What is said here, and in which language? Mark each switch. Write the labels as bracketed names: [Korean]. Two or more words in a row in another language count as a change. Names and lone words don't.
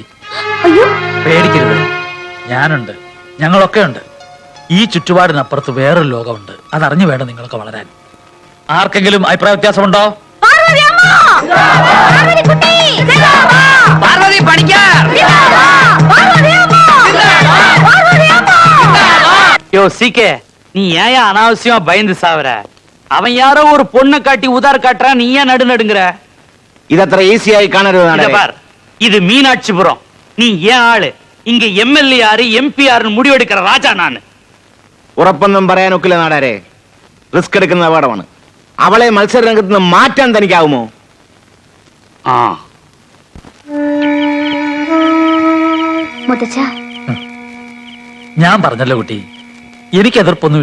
[Malayalam] പേടിക്കരുത്, ഞാനുണ്ട്, ഞങ്ങളൊക്കെ ഉണ്ട്. ഈ ചുറ്റുപാടിനപ്പുറത്ത് വേറൊരു ലോകമുണ്ട്. അതറിഞ്ഞു വേണം നിങ്ങളൊക്കെ വളരാൻ. ആർക്കെങ്കിലും അഭിപ്രായ വ്യത്യാസമുണ്ടോ? പാർവതി പണിക്കർ. [Tamil] யோ சீக்கே, நீ ஏன் அனாவசியமா பயந்து சாவற? அவன் யாரோ ஒரு பொண்ணை காட்டி உதார் காட்டுறான், நீ ஏன் நடுங்கிற? [Malayalam] ഇതത്ര ഈസിയായി കാണരുത്. [Tamil] பார், இது மீனாட்சிபுரம். நீ ஏன் ஆளு? இங்க MLA யாரு, MP யாருன்னு முடிவெடுக்கிற ராஜா நானு. [Malayalam] ഉറപ്പൊന്നും പറയാനൊക്കില്ല നാടാരെ. റിസ്ക് എടുക്കുന്ന അപകടമാണ്. അവളെ മത്സര രംഗത്ത് നിന്ന് മാറ്റാൻ തനിക്കാവുമോ? ഞാൻ പറഞ്ഞല്ലോ കുട്ടി, എനിക്ക് എതിർപ്പൊന്നുമില്ല.